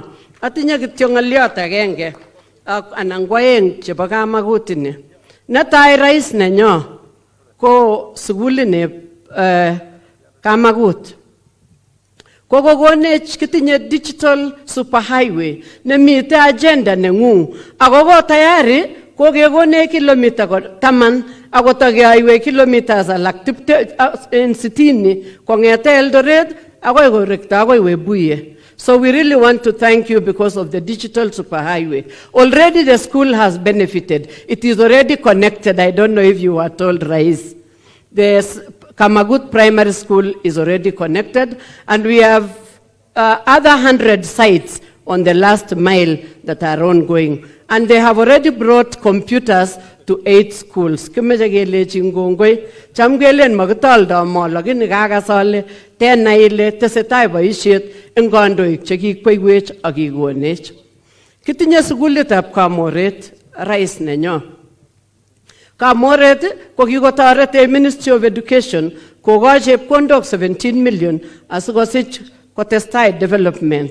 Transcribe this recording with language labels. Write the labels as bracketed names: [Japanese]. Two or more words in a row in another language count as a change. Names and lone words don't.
[Kalenjin] Atinye kityo ng'oliot agenge anan ko aeng chebo Kamagut ni. Netai Rais nenyo ko sugulini Kamagut. Kokokonech kitinye [English] digital superhighway [Kalenjin] nemite agenda nengung ako ko tayari kokekone kilomita 10 ako takeaiwe kilometers alak 60 kongete Eldoret akoi korekta akoi Webuye. [English] So we really want to thank you because of the digital superhighway. Already the school has benefited. It is already connected. I don't know if you were told, Rais. The Kamagut Primary School is already connected, and we have other 100 sites on the last mile that are ongoing. And they have already brought computers to 8 schools. [Kalenjin] Kimeche kelechi ngongoi cham kelen makitaldo mo lakini kakasole [Swahili] tena ile [Kalenjin] tesetai boisiet eng kandoik chekikweiwech ak kikonech. Kitinye sukulitab Kamoret, Rais nenyo. Kamoret ko kikotoret Ministry of Education kokoch chepkondok 17 million asikosich kotestai development.